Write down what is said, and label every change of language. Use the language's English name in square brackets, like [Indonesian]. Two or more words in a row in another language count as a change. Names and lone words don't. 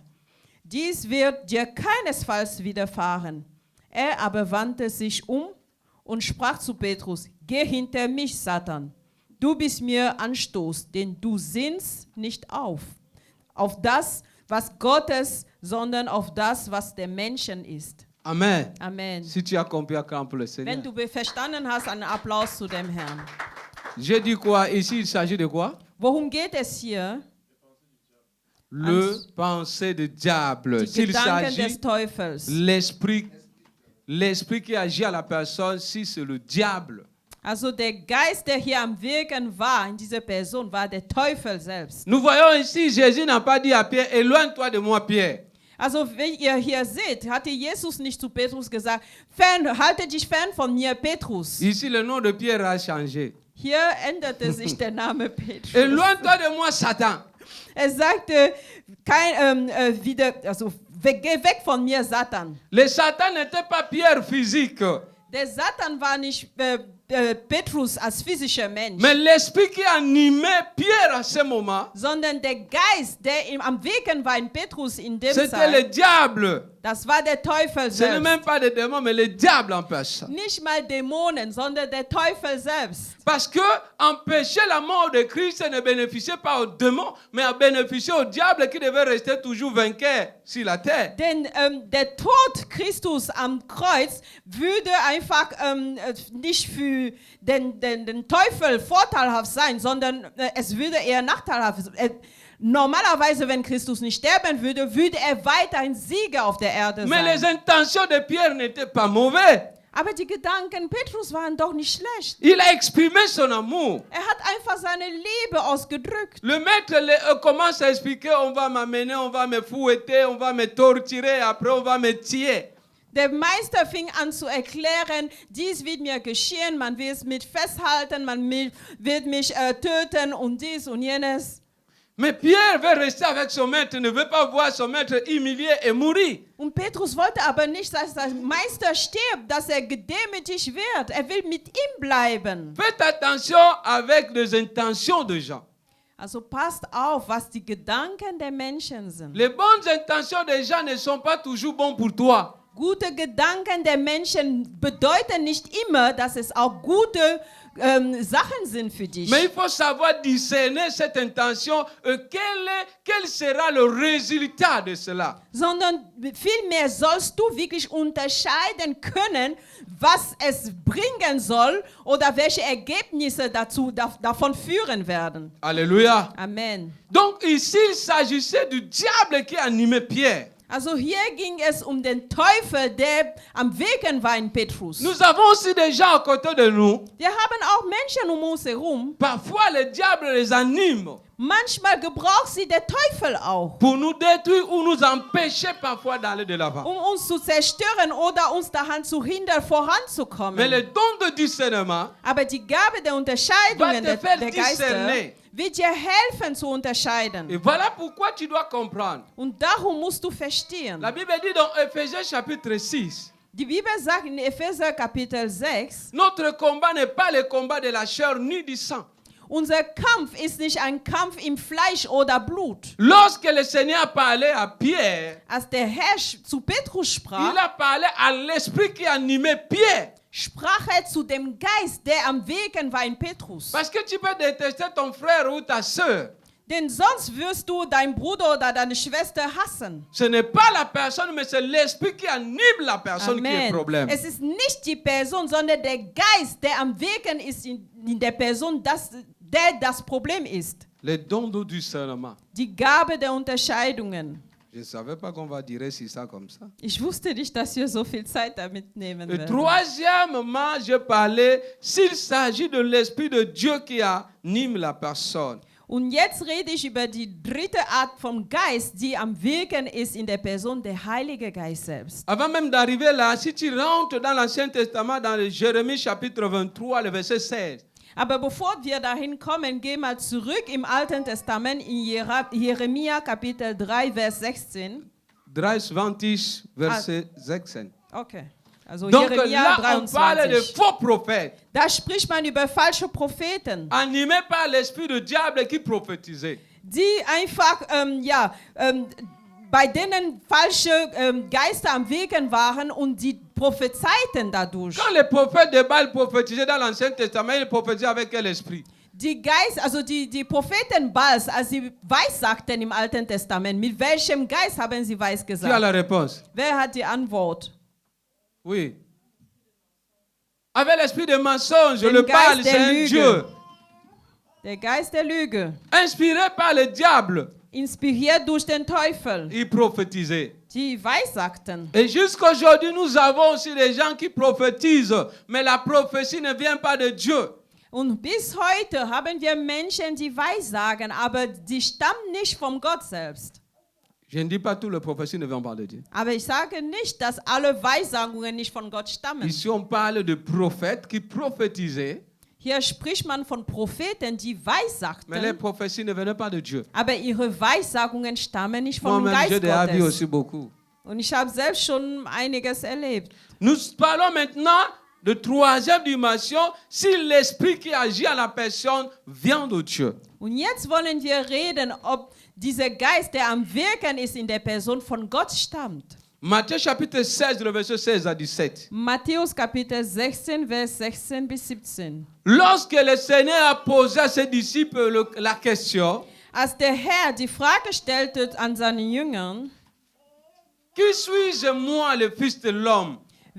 [German] Dies wird dir keinesfalls widerfahren. Er aber wandte sich um und sprach zu Petrus, geh hinter mich, Satan. Du bist mir Anstoß, denn du sinnst nicht auf das, was Gottes, sondern auf das, was der Menschen ist. Amen. Amen. [French] Si tu as compris, acclame pour le Seigneur. [German] Wenn du verstanden hast, einen Applaus zu dem Herrn. [French] J'ai dit quoi? Ici, il s'agit de quoi? [German] Worum geht es hier? [French] Le pensée du diable. [German] Die [French] S'il [German] Gedanken des [French] s'agit [German] Teufels. [French] l'esprit qui agit à la personne, si c'est le diable. [German] Also der Geist, der hier am Wirken war, in dieser Person, war der Teufel selbst. [French] Nous voyons ici, Jésus n'a pas dit à Pierre, éloigne-toi de moi, Pierre. [German] Also wenn ihr hier seht, hatte Jesus nicht zu Petrus gesagt, halte dich fern von mir, Petrus. [French] Ici, le nom de Pierre a changé. [German] Hier änderte sich der Name Petrus. [French] Éloigne-toi de moi, Satan. [German] Er sagte, geh weg von mir, Satan. [French] Le Satan n'était pas Pierre physique, [German] Der Satan war nicht Petrus als physischer Mensch, [French] mais l'esprit qui animait Pierre à ce moment, [German] sondern der Geist, der ihm am Wirken war in Petrus in dem [French] c'était le [German] Zeit, [French] diable. [German] das war der Teufel [French] Ce n'est [German] selbst. [French] même pas des démons, mais le diable en personne. [German] Nicht mal Dämonen, sondern der Teufel selbst. [French] Parce que empêcher la mort de Christ ne bénéficiait pas aux démons, mais a bénéficié au diable qui devait rester toujours vainqueur sur la terre. [German] Denn der Tod Christus am Kreuz würde einfach nicht für für den Teufel vorteilhaft sein, sondern es würde eher nachteilhaft sein. Normalerweise, wenn Christus nicht sterben würde, würde er weiterhin Sieger auf der Erde [French] Mais les [German] sein. [French] intentions de Pierre n'étaient pas mauvaises. [German] Aber die Gedanken Petrus waren doch nicht schlecht. [French] Il a exprimé son amour. [German] Er hat einfach seine Liebe ausgedrückt. [French] Le maître commence à expliquer, on va m'amener, on va me fouetter, on va me torturer, après on va me tuer. [German] Der Meister fing an zu erklären, dies wird mir geschehen, man wird es mit festhalten, wird mich töten und dies und jenes. [French] Mais Pierre veut rester avec son maître, ne veut pas voir son maître humilié et mourir. [German] Und Petrus wollte aber nicht, dass der Meister stirbt, dass er gedemütigt wird. Er will mit ihm bleiben. [French] Faites attention avec les intentions des gens. [German] Also passt auf, was die Gedanken der Menschen sind. [French] Les bonnes intentions des gens ne sont pas toujours bonnes pour toi. [German] Gute Gedanken der Menschen bedeuten nicht immer, dass es auch gute Sachen sind für dich. [French] Mais il faut savoir discerner cette intention et quel sera le résultat de cela. [German] Sondern vielmehr sollst du wirklich unterscheiden können, was es bringen soll oder welche Ergebnisse davon führen werden. [French] Alléluia. Amen. Donc ici, il s'agissait du diable qui animait Pierre. [German] Also hier ging es um den Teufel, der am Wirken war in Petrus. [French] Nous avons aussi des gens à côté de nous. [German] Wir haben auch Menschen um uns herum. [French] Parfois, le diable les anime [German] Manchmal gebraucht sie der Teufel auch, [French] pour nous détruire ou nous empêcher parfois d'aller de l'avant. [German] um uns zu zerstören oder uns daran zu hindern, [French] Mais [German] voranzukommen. [French] le don de discernement [German] Aber die Gabe der [French] va [German] Unterscheidungen [French] te faire [German] der Geister [French] discerner. [German] wird dir helfen zu [French] Et [German] unterscheiden. [French] voilà pourquoi tu dois comprendre. [German] Und darum musst du verstehen. [French] La Bible dit dans Éphésiens chapitre 6, [German] Die Bibel sagt in Epheser Kapitel 6, [French] notre combat n'est pas le combat de la chair ni du sang. [German] unser Kampf ist nicht ein Kampf im Fleisch oder Blut. [French] Lorsque le Seigneur parlait à Pierre, [German] Als der Herr zu Petrus sprach, [French] il a parlé à l'esprit qui animait Pierre. [German] sprach er zu dem Geist, der am Wirken war in Petrus. [French] Parce que tu peux détester ton frère ou ta soeur. [German] Denn sonst wirst du deinen Bruder oder deine Schwester hassen. [French] Ce n'est pas la personne, mais c'est l'esprit qui anime la personne qui est le Amen. problème. [German] Es ist nicht die Person, sondern der Geist, der am Wirken ist in der Person, der das Problem ist. [French] Les dons du discernement. [German] Die Gabe der Unterscheidungen. [French] Je ne savais pas qu'on va dire si ça comme ça. [German] Ich wusste nicht, dass wir so viel Zeit damit nehmen [French] Et [German] werden. [French] troisièmement, je parlais s'il s'agit de l'esprit de Dieu qui anime la personne. [German] Und jetzt rede ich über die dritte Art vom Geist, die am Wirken ist in der Person, der Heilige Geist selbst. [French] Avant même d'arriver là, si tu rentres dans l'Ancien Testament, dans le Jérémie chapitre 23, le verset 16, [German] Aber bevor wir dahin kommen, geh mal zurück im Alten Testament in Jeremia Kapitel 3, Vers 16. [French] 20, verset 16. [German] Okay, also [French] Donc [German] Jeremia [French] là, on parle de 23. faux prophètes, [German] Da spricht man über falsche Propheten, [French] animés par l'esprit du diable qui prophétisait. [German] die einfach, bei denen falsche Geister am Wirken waren und die prophezeiten dadurch. [French] Quand les prophètes de Baal prophétisaient dans l'Ancien Testament, ils prophétisaient avec quel esprit? [German] Die Propheten Baals, als sie weissagten im Alten Testament, mit welchem Geist haben sie [French] Qui a [German] weissgesagt? [French] la réponse? [German] Wer hat die Antwort? [French] Oui. Avec l'esprit de mensonge, [German] Den [French] le Baal, [German] Geist [French] c'est [German] der [French] un [German] Lüge. [French] Dieu. [German] Der Geist der Lüge, [French] Inspiré par le diable, [German] inspiriert durch den Teufel, [French] il prophétisait. [German] die weissagten. [French] Et jusqu'aujourd'hui, nous avons aussi des gens qui prophétisent, mais la prophétie ne vient pas de Dieu. [German] Und bis heute haben wir Menschen, die weissagen, aber die stammen nicht von Gott selbst. [French] Je ne dis pas toutes les prophéties ne viennent pas de Dieu. [German] Aber ich sage nicht, dass alle Weissagungen nicht von Gott stammen. [French] Ici, on parle de prophètes qui prophétisaient, [German] Hier spricht man von Propheten, die [French] mais les [German] weissagten, [French] prophéties ne venaient pas de Dieu. [German] aber ihre Weissagungen stammen nicht vom [French] Moi-même, [German] Geist [French] j'ai déjà vu [German] Gottes. [French] aussi beaucoup. [German] Und ich habe selbst schon einiges erlebt. [French] Nous parlons maintenant de troisième dimension, si l'esprit qui agit à la personne vient de Dieu. [German] Und jetzt wollen wir reden, ob dieser Geist, der am Wirken ist in der Person, von Gott stammt. [French] Matthieu chapitre 16, le verset 16 à 17. [German] Matthäus Kapitel 16, Vers 16 bis 17. [French] Lorsque le Seigneur a posé à ses disciples la question, [German] Als der Herr die Frage stellte an seine Jüngern, [French] qui suis-je moi, le Fils de l'homme?